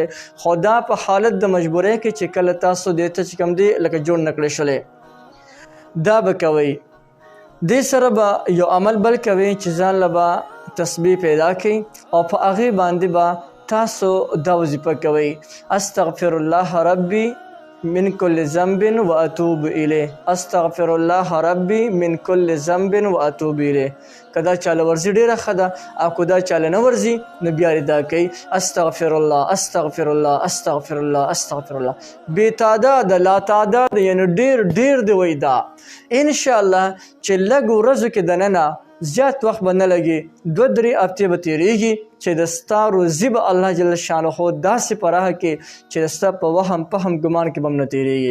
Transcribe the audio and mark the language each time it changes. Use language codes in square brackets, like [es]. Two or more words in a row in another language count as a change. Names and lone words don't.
[ps] خو دا په حالت د مجبورۍ کې چې کله تاسو دې ته چې کوم دی لکه جوړ نه کړی شولې، دا به کوئ. دې سره به یو عمل بل کوي چې ځان له به تسبیح پیدا کړئ او په هغې باندې به تاسو دا وظیفه کوئ: [ar] استغفر الله ربي من كل ذنب واتوب الیه، استغفر الله ربي من كل ذنب واتوب الیه. [ps] که دا چاله ورځي ډېره ښه ده، او که دا چاله نه ورځي نو بیا یې دا کوي: [ar] استغفر الله استغفر الله استغفر الله استغفر الله. [ps] بې تعداد لا تعداد، یعنی ډېر دی وایي دا. انشاءالله چې لږ ورځو کې دننه زیات وخت به نه لګي، 2-3 هفتې به تېرېږي چې د ستا روزي به الله [ar] جل شانه [ps] داسې پراخه کړي چې د ستا په وهم فهم ګمان کې به هم نه تېرېږي.